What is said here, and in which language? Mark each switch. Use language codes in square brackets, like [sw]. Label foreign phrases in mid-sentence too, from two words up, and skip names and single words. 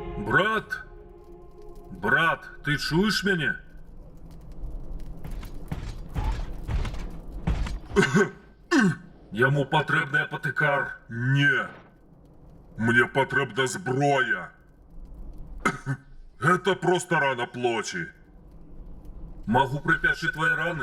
[uk] Брат? Брат, ти чуєш мене? Йому потрібний апотекар. [be] Не. Мне потребна зброя. [ru] Это просто рана плоті. [uk] Могу прип'яти твої рани.